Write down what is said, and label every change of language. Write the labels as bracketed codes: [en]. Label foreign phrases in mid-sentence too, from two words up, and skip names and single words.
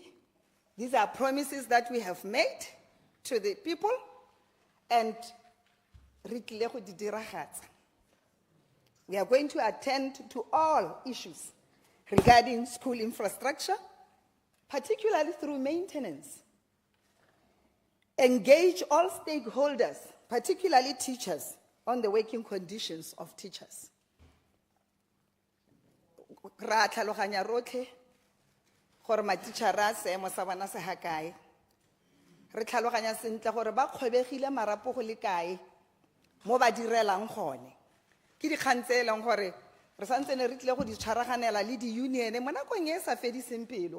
[en] These are promises that we have made to the people, and we are going to attend to all issues regarding school infrastructure, particularly through maintenance. Engage all stakeholders, particularly teachers, on the working conditions of teachers. [tn] Ra tlhaloganya rotlhe gore matitšhara seemo sa bona se ha kae. Re tlhaloganya sentle gore ba kgwebegile marapo go le kae mo ba direlang gone. Ke dikgang tse e leng gore re santsene re tlile go di tshwaraganela le di-union mo nakong e sa fediseng pelo.